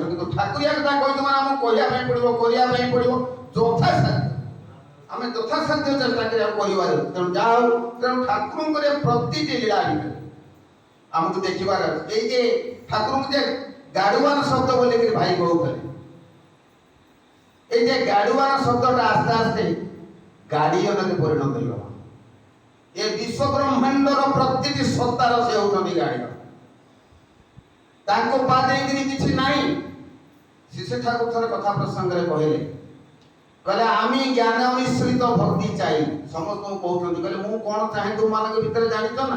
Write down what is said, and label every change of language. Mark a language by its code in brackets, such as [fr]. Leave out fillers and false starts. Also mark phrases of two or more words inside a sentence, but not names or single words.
[or] କିନ୍ତୁ ଠାକୁରିଆ କଥା କହିଛୁ ମାନେ ଆମକୁ କହିବା ପାଇଁ ପଡ଼ିବ, କରିବା ପାଇଁ ପଡ଼ିବ ଯଥାସାଧ୍ୟ। ଆମେ ଯଥାସାଧ୍ୟ ଚେଷ୍ଟା କରିବାକୁ କରିବାର। ତେଣୁ ଯାହା ହଉ, ତେଣୁ ଠାକୁରଙ୍କର ପ୍ରତିଟି ଲୀଳା ଭିତରେ ଆମକୁ ଦେଖିବାର ଅଛି। ଏଇ ଯେ ଠାକୁରଙ୍କୁ ଯେ ଗାଡୁଆନ ଶବ୍ଦ ବୋଲିକିରି ଭାଇ କହୁଥିଲେ, [bn] এই যে গাড়ুয়ান শব্দটা আস্তে আস্তে গাড়িয়ନରେ পরিণত ହେଇଗଲା। [or] ଏ ବିଶ୍ୱ ବ୍ରହ୍ମାଣ୍ଡର ପ୍ରତିଟି ସତ୍ତାର ସେ ହେଉଛନ୍ତି ଗାଡ଼ିଆନ। ତାଙ୍କୁ ବାଦେଇକିରି କିଛି ନାହିଁ। ଶିଶୁ ଠାକୁର ଥରେ କଥା ପ୍ରସଙ୍ଗରେ କହିଲେ, କହିଲେ ଆମେ ଜ୍ଞାନ ମିଶ୍ରିତ ଭକ୍ତି ଚାହିଁ। ସମସ୍ତଙ୍କୁ କହୁଛନ୍ତି, କହିଲେ ମୁଁ କ'ଣ ଚାହେଁ ତୁମମାନଙ୍କ ଭିତରେ ଜାଣିଛ ନା?